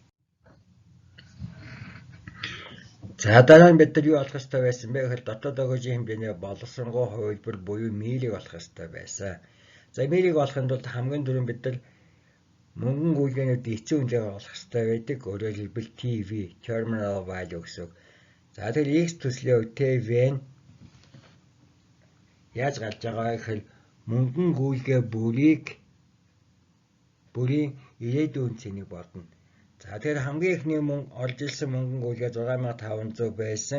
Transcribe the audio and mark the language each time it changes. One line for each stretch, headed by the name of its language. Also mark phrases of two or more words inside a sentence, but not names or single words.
Mongolian: За дараа нь бид нар юу олох ёстой байсан бэ гэхээр дотоод өгөөжийн хэмжээний боловсронгуй хувилбар буюу милийг олох ёстой байсан. За милийг олохын тулд хамгийн түрүүнд бид нар мөнгөн гүйлгээнүүдийн эцсийн хэмжээг олох ёстой байдаг. Өөрөөр хэлбэл TV,
English: terminal value
Mongolian: гэсэн үг. За тэгэхээр x төслийн хувьд TV нь яаж гарч байгаа гэхээр мөнгөн гүйлгээ бүрийн ирээдүйн цэнийг бодно. За тэгэхээр хамгийн ихний олж ирсэн мөнгөн гүйлгээ 6500 байсан.